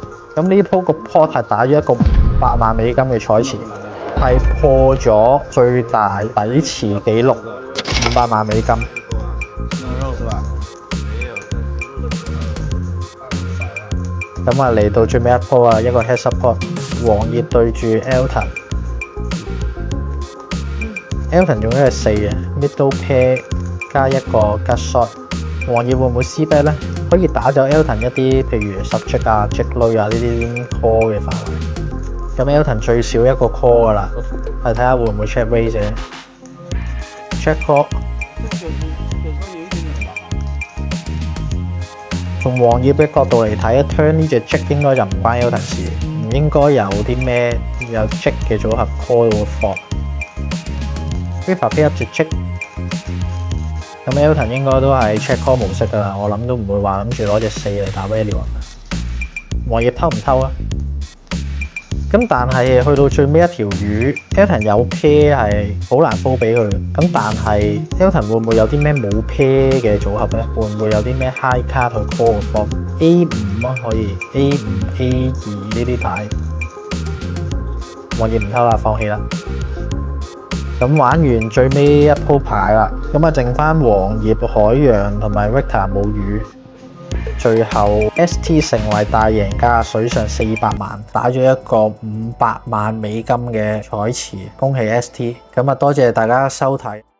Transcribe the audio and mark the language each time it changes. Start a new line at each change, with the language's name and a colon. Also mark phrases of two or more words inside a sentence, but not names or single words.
Cantonese: 咁呢鋪個 pot 係打咗一個500萬美金嘅彩池，係破咗最大底池紀錄。500萬美金，咁嚟到最尾一鋪啊，一個
English: heads up pot，
Cantonese: 黃葉對住 Elton 用咗係4啊 ，
English: middle pair
Cantonese: 加一個
English: gut shot，
Cantonese: 黃葉會唔會
English: C bet
Cantonese: 咧？可以打走 Elton 一啲，譬如10擊啊、擊鐳啊呢啲 call 嘅範圍。咁 Elton 最少一個 call 噶啦，係睇下會唔會
English: check raise
Cantonese: 啫。
English: check call。
Cantonese: 從黃葉嘅角度嚟睇，turn 呢隻 Jack 應該就唔關 Elton 事，唔應該有啲咩有 Jack 嘅組合 call 到個 flop。Viva
English: pick up
Cantonese: 隻 Jack， 咁 Elton 應該都係
English: check call
Cantonese: 模式㗎啦，我諗都唔會話諗住攞隻4嚟打 value。黃葉偷唔偷啊？咁但係去到最尾一條魚 ，Elton 有 pair 係好難煲俾佢。咁但係 Elton 會唔會有啲咩冇 pair 嘅組合咧？會唔會有啲咩
English: high card
Cantonese: 去 call 個 flop？A5 啊，可以 A5、A2 呢啲牌。黃葉唔偷啦，放棄啦。咁玩完最尾一鋪牌啦，咁啊剩翻黃葉、海洋同埋 Victor 母魚。最後 ST 成為大贏家，水上400萬，打咗一個500萬美金嘅彩池，恭喜 ST！咁啊多謝大家收睇。